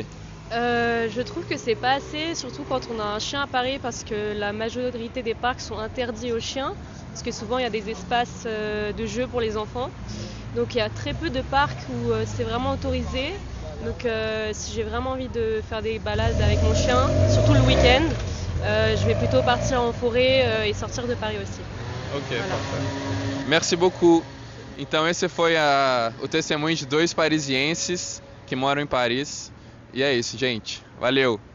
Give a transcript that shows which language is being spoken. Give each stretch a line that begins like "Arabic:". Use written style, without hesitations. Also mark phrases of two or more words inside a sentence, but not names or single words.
French: Je trouve que c'est pas assez, surtout quand on a un chien à Paris, parce que la majorité des parcs sont interdits aux chiens, parce que souvent il y a des espaces de jeu pour les enfants. Donc il y a très peu de parcs où c'est vraiment autorisé. Donc si j'ai vraiment envie de faire des balades avec mon chien, surtout le week-end, je vais plutôt partir en forêt et sortir de Paris aussi. Ok, Voilà. parfait. Merci beaucoup.
Portuguese: Então esse foi o testemunho de dois parisienses que moram em Paris. E é isso, gente. Valeu!